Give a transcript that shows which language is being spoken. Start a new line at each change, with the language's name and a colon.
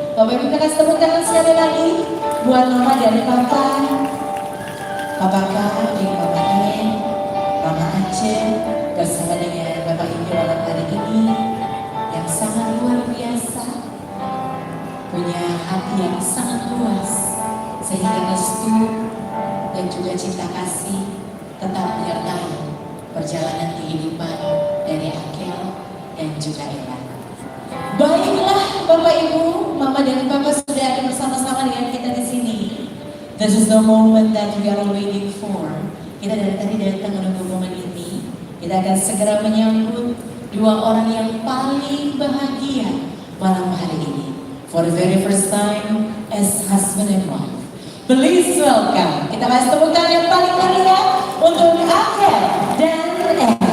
Indonesian: Bapak Ibu, kita kasih tepuk tangan sekali lagi buat Mama dan Papa, Papa Kak, Papa Nen, Mama Aceh, bersama dengan Bapak Ibu malam hari ini yang sangat luar biasa, punya hati yang sangat luas, sehingga restu dan juga cinta kasih tetap menyertai perjalanan kehidupan dari Akhil dan juga Ella. Baiklah Bapak Ibu, Mama dan Papa sudah ada bersama-sama dengan kita di sini.
English: This is the moment that we are waiting for.
Indonesian: Kita dari tadi datang menunggu momen ini. Kita akan segera menyambut dua orang yang paling bahagia malam hari ini.
English: For the very first time as husband and wife. Please welcome.
Indonesian: Kita kasih tepuk tangan yang paling meriah untuk Akhil dan Ella.